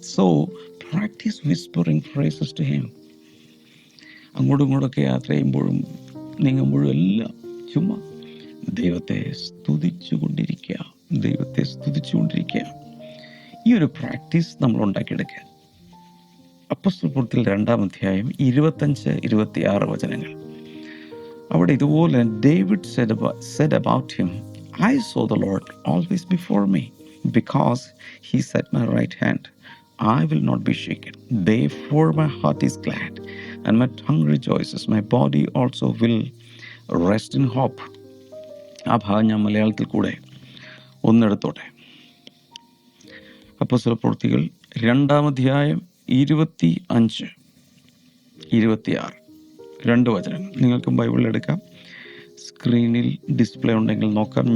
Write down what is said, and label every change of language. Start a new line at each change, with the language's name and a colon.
English: So practice whispering praises to him.
Malayalam: അങ്ങോട്ടും ഇങ്ങോട്ടൊക്കെ യാത്ര ചെയ്യുമ്പോഴും നീങ്ങുമ്പോഴും എല്ലാം ചുമ്മാ ദൈവത്തെ സ്തുതിച്ചുകൊണ്ടിരിക്കുക, ദൈവത്തെ സ്തുതിച്ചുകൊണ്ടിരിക്കുക. ഈ ഒരു പ്രാക്ടീസ് നമ്മൾ ഉണ്ടാക്കിയെടുക്കുക. അപ്പോസ്തലപ്രവൃത്തികൾ 2-ാം അധ്യായം 25-26 വചനങ്ങൾ. അവിടെ ഇതുപോലെ
English: David said about him, I saw the Lord always before me, because he set my right hand. I will not be shaken. Therefore my heart is glad, and my tongue rejoices. My body also will rest in hope.
Malayalam: ആ ഭാഗം ഞാൻ മലയാളത്തിൽ കൂടെ ഒന്നെടുത്തോട്ടെ. അപ്പോസ്തലപ്രവൃത്തികൾ 2-ാം അധ്യായം 25-26 രണ്ട് വചനങ്ങൾ. നിങ്ങൾക്കും Bible എടുക്കാം, സ്ക്രീനിൽ ഡിസ്പ്ലേ ഉണ്ടെങ്കിൽ നോക്കാം.